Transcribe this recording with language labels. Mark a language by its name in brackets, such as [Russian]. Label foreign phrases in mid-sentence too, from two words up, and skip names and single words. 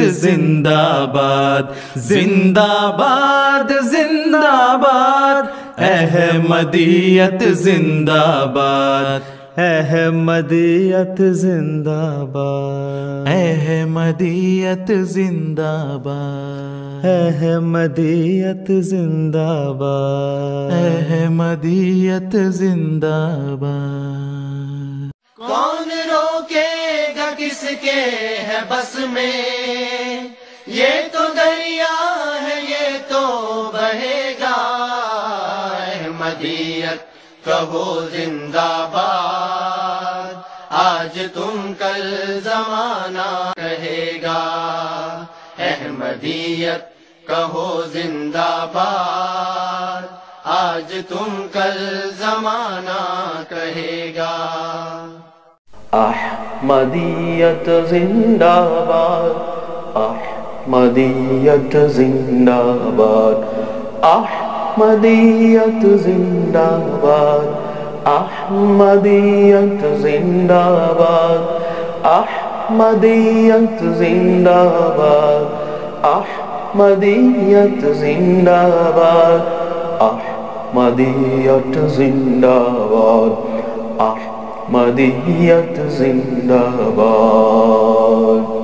[Urdu] زندہ باد، زندہ باد زندہ باد، احمدیت زندہ باد، احمدیت زندہ باد، احمدیت زندہ باد، احمدیت زندہ باد، احمدیت زندہ باد۔ کون روکے گا کس کے ہے بس میں، یہ تو دریا ہے یہ تو بہے گا۔ احمدیت کہو زندہ باد، آج تم کل زمانہ کہے گا۔ احمدیت کہو زندہ باد، آج تم کل زمانہ کہے گا۔ احمدیت زندہ باد، احمدیت زندہ باد، احمدیت زندہ باد، احمدیت زندہ باد، احمدیت زندہ باد، احمدیت زندہ باد، احمدیت زندہ باد، احمدیت زندہ باد۔